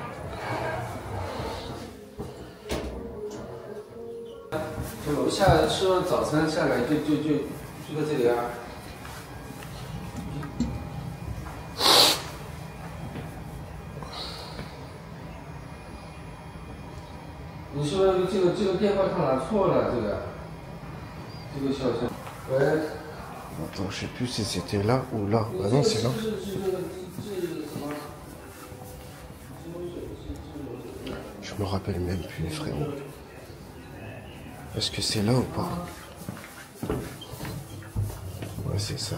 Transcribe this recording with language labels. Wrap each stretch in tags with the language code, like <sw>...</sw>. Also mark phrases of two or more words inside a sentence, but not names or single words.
<zh>就下吃完早餐下来就在这里啊。你是不是这个电话号码错了？这个小声。喂。</zh> <fr>Attends, je sais plus si c'était là ou là. Bah non, c'est là. Je me rappelle même plus, frérot. Est-ce que c'est là ou pas? Ouais, c'est ça.</fr>